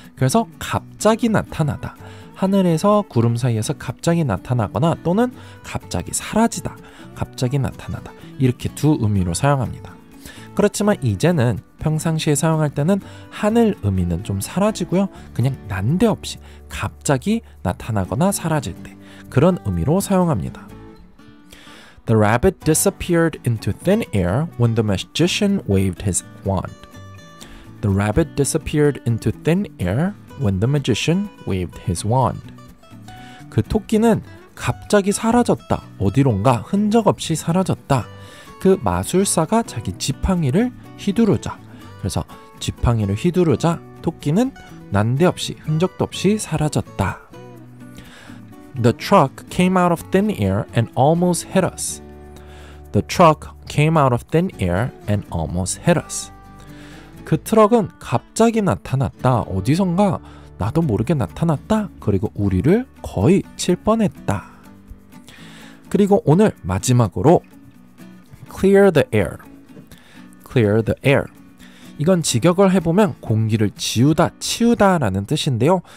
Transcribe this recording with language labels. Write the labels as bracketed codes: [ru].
[ko] 그래서 갑자기 나타나다, 하늘에서 구름 사이에서 갑자기 나타나거나 또는 갑자기 사라지다, 갑자기 나타나다 이렇게 두 의미로 사용합니다. 그렇지만 이제는 평상시에 사용할 때는 하늘 의미는 좀 사라지고요. 그냥 난데없이 갑자기 나타나거나 사라질 때 그런 의미로 사용합니다. [en] The rabbit disappeared into thin air when the magician waved his wand. The rabbit disappeared into thin air when the magician waved his wand. [ko] 그 토끼는 갑자기 사라졌다. 어디론가 흔적 없이 사라졌다. 그 마술사가 자기 지팡이를 휘두르자. 그래서 지팡이를 휘두르자 토끼는 난데없이 흔적도 없이 사라졌다. [en] The truck came out of thin air and almost hit us. The truck came out of thin air and almost hit us. [ko] 그 트럭은 갑자기 나타났다. 어디선가 나도 모르게 나타났다. 그리고 우리를 거의 칠 뻔했다. 그리고 오늘 마지막으로 [en] clear the air. clear the air. [ko] 이건 직역을 해보면 공기를 지우다, 치우다 라는 뜻인데요.